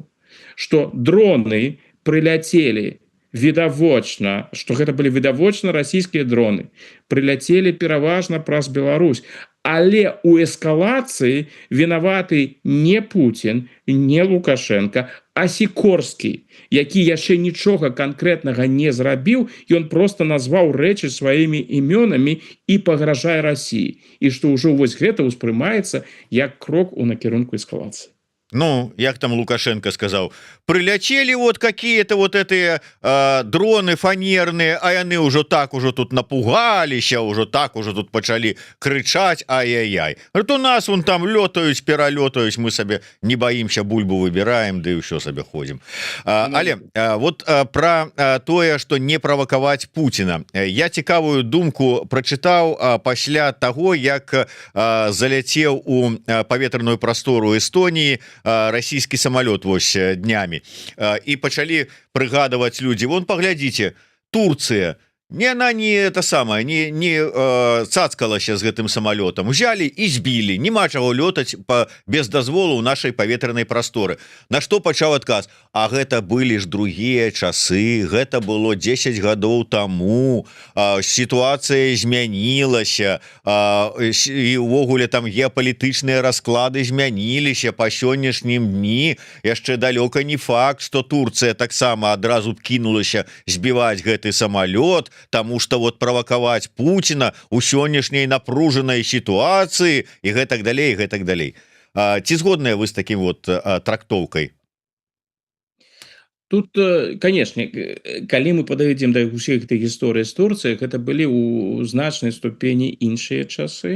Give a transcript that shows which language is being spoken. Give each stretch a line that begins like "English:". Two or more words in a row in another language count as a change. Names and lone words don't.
Belarusian: што дроны прыляцелі відавочна, што гэта былі відавочна расійскія дроны, прыляцелі пераважна праз Беларусь, але у эскалацыі вінаваты не Путін, не Лукашенко, а Сікорскі, які яшчэ нічога канкрэтнага не зрабіў, ён проста назваў рэчы сваімі імёнамі і пагражае Расіі. І што ўжо вось гэта ўспрымаецца як крок у накірунку эскалацыі.
Russian: Ну, як там Лукашенко сказал, прилетели вот какие-то вот эти дроны фанерные, а яны уже тут напугалися, уже тут почали кричать, ай-яй-яй. Вот у нас вон там летают, перелетают, мы себе не боимся, бульбу выбираем, да и все себе ходим. Але, вот про тое, что не провоковать Путина.
Belarusian: Я цікавую думку прочитал пасля того, як залетел у паветраную простору Эстонии расійскі самолет вось днямі і пачалі прыгадываць людзі. Вон паглядзіце, Турцыя,
Russian: она не это самое, не цацкалася
Belarusian: з гэтым
Russian: самолетом, взяли и сбили,
Belarusian: нема чаго лётаць без дазволу ў нашай паветранай прасторы. На што пачаў адказ: а гэта былі ж другія часы, гэта было 10 гадоў таму, сітуацыя змянілася, і ўвогуле там геапалітычныя расклады змяніліся па сённяшнім дні. Яшчэ далёка не факт, што Турцыя таксама адразу кінулася збіваць гэты самолет,
Russian: тому что
Belarusian: вот правакаваць Путина у сённяшняй напружанай сітуацыі і гэтак далей, гэтак далей. Ці згодныя вы з таким вот трактоўкай? Тут, конечно, калі мы падыдзем да ўсіх гэтых гісторый з Турцыяй, гэта былі ў значнай ступені іншыя часы.